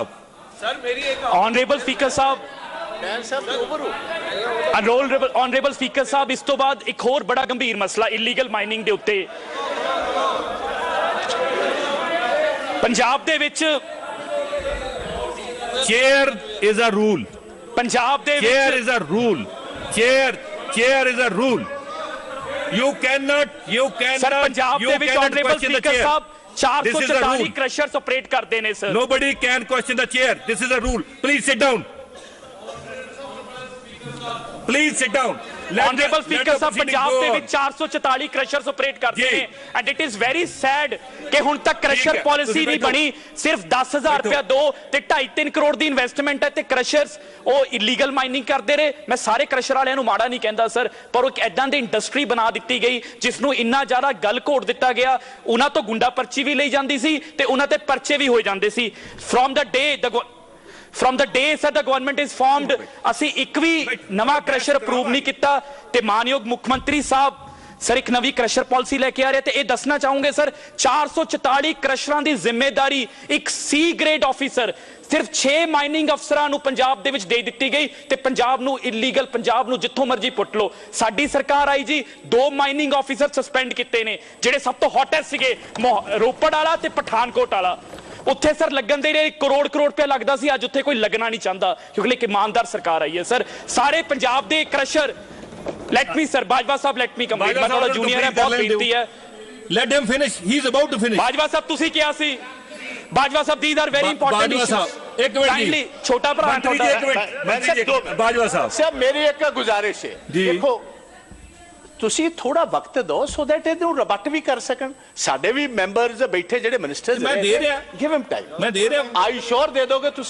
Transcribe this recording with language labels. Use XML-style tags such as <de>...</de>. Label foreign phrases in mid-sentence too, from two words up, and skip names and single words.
<pa>ਸਰ ਮੇਰੀ ਇੱਕ</pa> <en>honorable speaker</en> <pa>ਸਾਹਿਬ,</pa> <en>honorable speaker</en> <pa>ਸਾਹਿਬ, ਇਸ ਤੋਂ ਬਾਅਦ ਇੱਕ ਹੋਰ ਬੜਾ ਗੰਭੀਰ ਮਸਲਾ</pa> <en>illegal mining</en> <pa>ਦੇ ਉੱਤੇ ਪੰਜਾਬ ਦੇ ਵਿੱਚ</pa> <en>Chair is a rule.</en> <pa>ਪੰਜਾਬ ਦੇ</pa> <en>Chair</en> <pa>ਵਿੱਚ</pa> <en>is a rule. Chair is a rule. You cannot.</en> <pa>ਸਰ ਪੰਜਾਬ</pa> <en>You</en> <pa>ਦੇ ਵਿੱਚ</pa> <en>cannot</en> <pa>ਆਨਰੇਬਲ</pa> <en>question the</en> <pa>ਸਪੀਕਰ</pa> <en>chair.</en> <pa>ਸਾਹਿਬ</pa> <en>This is a 444 rule. crushers operate</en> <pa>ਕਰਦੇ ਨੇ ਸਰ।</pa> <en>Nobody can question the chair. This is a rule. Please sit down. Please sit down. honorable speaker</en> <pa>ਸਾਹਿਬ ਪੰਜਾਬ ਦੇ ਵਿੱਚ ਵਿੱਚ 444</pa> <en>crushers operate</en> <pa>ਕਰਦੇ ਜੀ। ਨੇ</pa> <en>and it is very sad</en> <pa>ਕਿ ਹੁਣ ਤੱਕ ਕ੍ਰਸ਼ਰ ਹੈ, ਪਾਲਿਸੀ ਤੁਸੀਂ ਨਹੀਂ ਬੈਠੋ। ਬਣੀ। ਸਿਰਫ 10,000 ਰੁਪਇਆ ਦੋ ਤੇ 2.5-3 ਕਰੋੜ ਦੀ ਇਨਵੈਸਟਮੈਂਟ ਹੈ ਤੇ ਕ੍ਰਸ਼ਰਸ ਉਹ</pa> <en>illegal mining</en> <pa>ਕਰਦੇ ਰਹੇ। ਮੈਂ ਸਾਰੇ ਕ੍ਰਸ਼ਰ ਵਾਲਿਆਂ ਨੂੰ ਮਾੜਾ ਨਹੀਂ ਕਹਿੰਦਾ ਸਰ, ਪਰ ਉਹ ਇੱਕ ਐਦਾਂ ਦੀ ਇੰਡਸਟਰੀ ਬਣਾ ਦਿੱਤੀ ਗਈ ਜਿਸ ਨੂੰ ਇੰਨਾ ਜ਼ਿਆਦਾ ਗਲ ਘੋਟ ਦਿੱਤਾ ਗਿਆ। ਉਹਨਾਂ ਤੋਂ ਗੁੰਡਾ ਪਰਚੀ ਵੀ ਲਈ ਜਾਂਦੀ ਸੀ ਤੇ ਉਹਨਾਂ ਤੇ ਪਰਚੇ ਵੀ ਹੋਏ ਜਾਂਦੇ ਸੀ।</pa> <en>From the day sir the government is formed</en> <pa>ਅਸੀਂ ਇੱਕ ਵੀ ਨਵਾਂ</pa> <en>crusher approve</en> <pa>ਨਹੀਂ ਕੀਤਾ ਤੇ ਮਾਨਯੋਗ ਮੁੱਖ ਮੰਤਰੀ ਸਾਹਿਬ ਸਰ ਇੱਕ ਨਵੀਂ</pa> <en>crusher policy</en> <pa>ਲੈ ਕੇ ਆ ਰਹੇ ਤੇ ਇਹ ਦੱਸਣਾ ਚਾਹੂੰਗੇ ਸਰ 444 ਕ੍ਰਸ਼ਰਾਂ ਦੀ ਜ਼ਿੰਮੇਵਾਰੀ ਇੱਕ</pa> <en>C grade officer</en> <pa>ਸਿਰਫ 6 ਮਾਈਨਿੰਗ ਅਫਸਰਾਂ ਨੂੰ ਪੰਜਾਬ ਦੇ ਵਿੱਚ ਦੇ ਦਿੱਤੀ ਗਈ ਤੇ ਪੰਜਾਬ ਨੂੰ ਇਲੀਗਲ ਪੰਜਾਬ ਨੂੰ ਜਿੱਥੋਂ ਮਰਜ਼ੀ ਪੁੱਟ ਲਓ। ਸਾਡੀ ਸਰਕਾਰ ਆਈ ਜੀ 2</pa> <en>mining officer</en> <pa>ਸਸਪੈਂਡ ਕੀਤੇ ਨੇ ਜਿਹੜੇ ਸਭ ਤੋਂ ਹੌਟੈਸਟ ਸੀਗੇ ਰੋਪੜ ਵਾਲਾ ਤੇ ਪਠਾਨਕੋਟ ਵਾਲਾ। ਉੱਥੇ ਸਰ ਲੱਗਣ ਦੇ ਲਈ ਕਰੋੜ ਰੁਪਏ ਲੱਗਦਾ ਸੀ, ਅੱਜ ਉੱਥੇ ਕੋਈ ਲੱਗਣਾ ਨਹੀਂ ਚਾਹੁੰਦਾ ਕਿਉਂਕਿ ਇੱਕ ਇਮਾਨਦਾਰ ਸਰਕਾਰ ਆਈ ਹੈ ਸਰ। ਸਾਰੇ ਪੰਜਾਬ ਦੇ ਕ੍ਰਸ਼ਰ</pa> <en>let me</en> <pa>ਸਰ ਬਾਜਵਾ ਸਾਹਿਬ</pa> <en>let me complete.</en> <pa>ਮੈਂ ਤੁਹਾਡਾ ਜੂਨੀਅਰ ਹੈ, ਬਹੁਤ ਬੇਨਤੀ ਹੈ।</pa> <en>Let him finish. He is about to finish.</en> <pa>ਬਾਜਵਾ ਸਾਹਿਬ ਤੁਸੀਂ ਕਿਹਾ ਸੀ ਬਾਜਵਾ ਸਾਹਿਬ</pa> <en>these are very important</en> <pa>ਬਾਜਵਾ</pa> <en>issues।</en> <pa>ਸਾਹਿਬ, ਇੱਕ ਮਿੰਟ ਜੀ। Kindly, ਛੋਟਾ ਭਰਾ ਮੰਤਰੀ ਜੀ ਇੱਕ ਮਿੰਟ। ਮੰਤਰੀ ਜੀ ਇੱਕ ਮਿੰਟ। ਬਾਜਵਾ ਸਾਹਿਬ ਸਿਰ ਮੇਰੀ ਇੱਕ ਗੁਜ਼ਾਰਿਸ਼ ਹੈ, ਜੀ। ਦੇਖੋ ਤੁਸੀਂ ਥੋੜਾ ਵਕਤ ਦਿਓ</pa> <en>so that</en> <pa>ਇਹਨੂੰ ਰਿਬੱਟ ਵੀ ਕਰ ਸਕਣ। ਸਾਡੇ ਵੀ ਮੈਂਬਰਸ ਬੈਠੇ ਜਿਹੜੇ ਮਿਨਿਸਟਰਸ ਮੈਂ ਦੇ ਰਿਹਾ।</pa> <en>Give him time.</en> <pa>ਮੈਂ ਦੇ ਰਿਹਾ। ਆਈ ਸ਼ੋਰ ਦੇ ਦੋਗੇ ਤੁਸੀਂ?</pa>